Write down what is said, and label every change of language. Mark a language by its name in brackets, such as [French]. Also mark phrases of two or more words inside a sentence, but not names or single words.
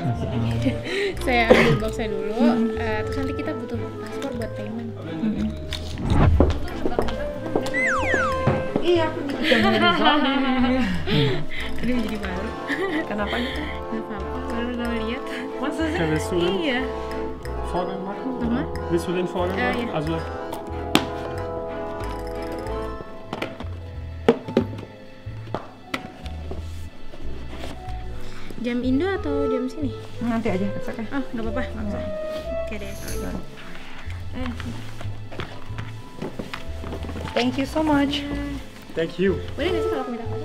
[Indonesian] Saya ambil boxnya dulu, terus nanti kita butuh paspor buat payment. Iya, aku juga Ini jadi malu. Kenapa gitu? Gak apa-apa, baru pertama lihat. Masa sih? [German] Kan willst du den [Indonesian] Iya. [German] Vorgang machen? Nochmal? Willst du den Vorgang Ja, machen? ja. Also [Indonesian] Jam Indo atau jam sini? Nanti aja, [English] it's okay. [Indonesian] Oh, nggak apa-apa. Nggak usah. Oke deh. kalau gitu. [English] Thank you so much. thank you. [Indonesian] Boleh nggak sih kalau aku minta pajak?